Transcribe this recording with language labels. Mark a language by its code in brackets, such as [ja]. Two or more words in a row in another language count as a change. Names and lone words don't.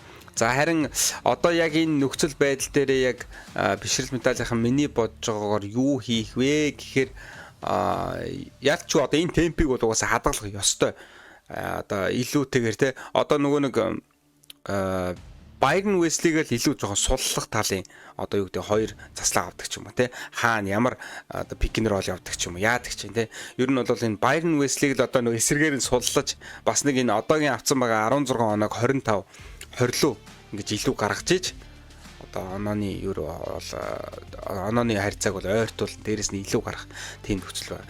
[mn] За харин одоо яг энэ нөхцөл байдал дээр яг бишрэл металлийнхан миний бодож байгаагаар юу хийх вэ гэхээр яг ч одоо энэ темпийг бол угаасаа хадгалах ёстой. Одоо илүүтэйгээр те одоо нөгөө нэг Bayern Wesley-г л илүү жоохон суллах талын одоо юу гэдэг хоёр заслаа авдаг ч юм уу те хаана ямар одоо [en] pick and roll [mn] явдаг ч юм уу яадаг ч юм те ер нь бол энэ Bayern Wesley-г л одоо нөгөө эсрэгээр нь суллаж бас нэг энэ одоогийн авцсан байгаа 16 оног 25 20 ингэж илүү гаргаж иж одоо онооны юу бол онооны харьцааг бол ойртуул дээрэс нь илүү гарах тийм нөхцөл байна.